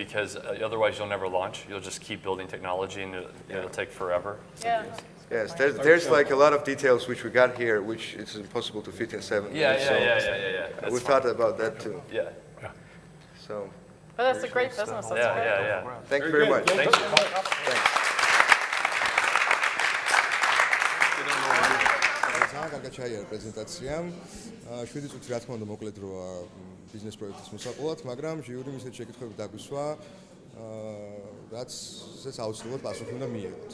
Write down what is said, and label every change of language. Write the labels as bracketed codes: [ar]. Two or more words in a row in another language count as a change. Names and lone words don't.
[en] because otherwise you'll never launch. You'll just keep building technology and it'll take forever. Yeah. Yes, there's like a lot of details which we got here, which it's impossible to fit in 7 minutes. so Yeah. That's we fine. thought about that too. Yeah. So, But that's a great business, that's great. Yeah. thank you very much. Thank you. [ka] ძალიან კარგად ჩაიარა პრეზენტაცია. 7 წუთი რა თქმა უნდა მოკლედ როა ბიზნეს პროექტის მოსაყოლად, მაგრამ ჟიურიმ ისეთ შეკითხვები დაგვისვა, რაც აუცილებლად პასუხი უნდა მიიღოთ.